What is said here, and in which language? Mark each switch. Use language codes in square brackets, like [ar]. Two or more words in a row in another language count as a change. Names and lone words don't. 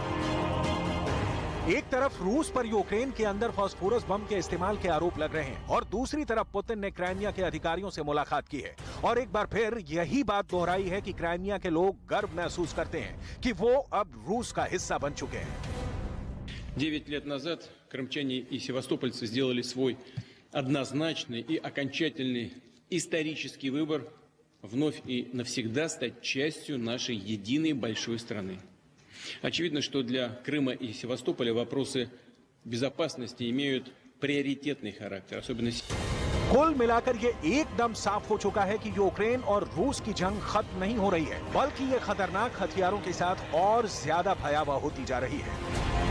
[hi] एक तरफ रूस पर यूक्रेन के अंदर [en] phosphorus bomb [hi] के इस्तेमाल के आरोप लग रहे हैं और दूसरी तरफ पुतिन ने क्राइमिया के अधिकारियों से मुलाकात की है और एक बार फिर यही बात दोहराई है कि क्राइमिया के लोग गर्व महसूस करते हैं कि वो अब रूस का हिस्सा बन चुके हैं। [ru] 9 лет назад крымчане и севастопольцы сделали свой однозначный и окончательный исторический выбор вновь и навсегда стать частью нашей единой большой страны. Очевидно, что для Крыма и Севастополя вопросы безопасности имеют приоритетный характер, особенно [hi] कुल मिलाकर ये एकदम साफ हो चुका है कि यूक्रेन और रूस की जंग खत्म नहीं हो रही है, बल्कि ये खतरनाक हथियारों के साथ और ज्यादा भयावह होती जा रही है।